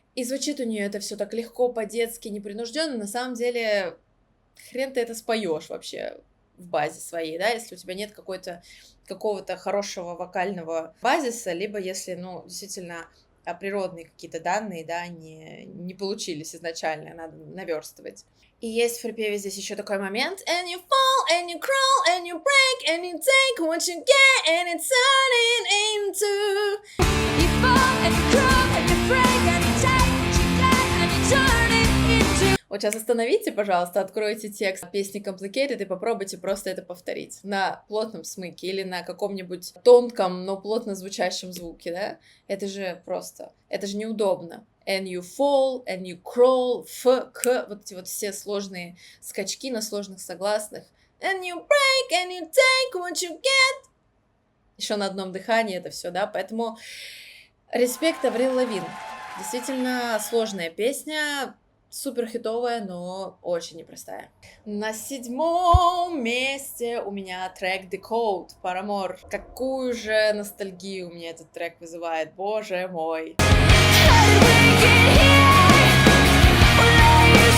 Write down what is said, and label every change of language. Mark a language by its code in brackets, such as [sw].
[ru] И звучит у нее это все так легко, по-детски, непринужденно. На самом деле, хрен ты это споешь вообще в базе своей, да, если у тебя нет какого-то хорошего вокального базиса, либо если, ну, действительно природные какие-то данные, да, не получились изначально, надо наверстывать. И есть в припеве здесь еще такой момент. [en] And you fall, and you crawl, and you break, and you take what you get, and it's turning into. You fall, and you crawl, and you break, and you take what you get, and you turn it into. [ru] Вот сейчас остановите, пожалуйста, откройте текст песни Complicated и попробуйте просто это повторить на плотном смыке или на каком-нибудь тонком, но плотно звучащем звуке, да? Это же просто, это же неудобно. [en] And you fall, and you crawl, [ru] к, вот эти вот все сложные скачки на сложных согласных. [en] And you break, and you take what you get. [ru] Еще на одном дыхании это все, да, поэтому респект Аврил Лавин. Действительно сложная песня, супер хитовая, но очень непростая. На 7 месте у меня трек Decode, Paramore. Какую же ностальгию у меня этот трек вызывает, боже мой. [en] How did we get here?